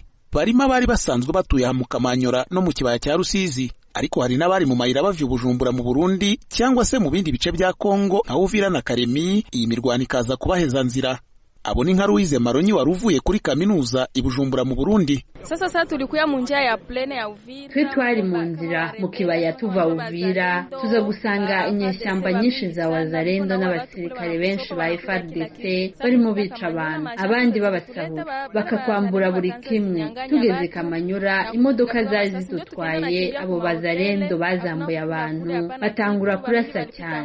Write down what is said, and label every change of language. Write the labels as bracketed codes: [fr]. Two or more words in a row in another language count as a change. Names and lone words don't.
[rn] Barimo abari basanzwe batuye aha mu Kamanyora no mu kibaya cya Rusizi, ariko hari n'abari mu mayira bavye Bujumbura mu Burundi cyangwa se mu bindi bice bya Kongo nka Uvira na Karemi. Iyi mirwano ikaza kubaheza nzira. Abo ni nka Louise Maronyi wari uvuye kuri kaminuza i Bujumbura mu Burundi. [sw] Sasa tulikuya mu njia ya plane ya Uvira. [rn] Twe twari mu nzira mu kibaya tuva Uvira, tuza gusanga inyeshyamba nyinshi za Wazalendo n'abasirikare benshi ba FARDC barimo bica abantu, abandi babasahura bakakwambura buri kimwe. Tugeze Kamanyora, imodoka zari zidutwaye, abo Wazalendo bazambuye abantu, batangura kurasa cyane.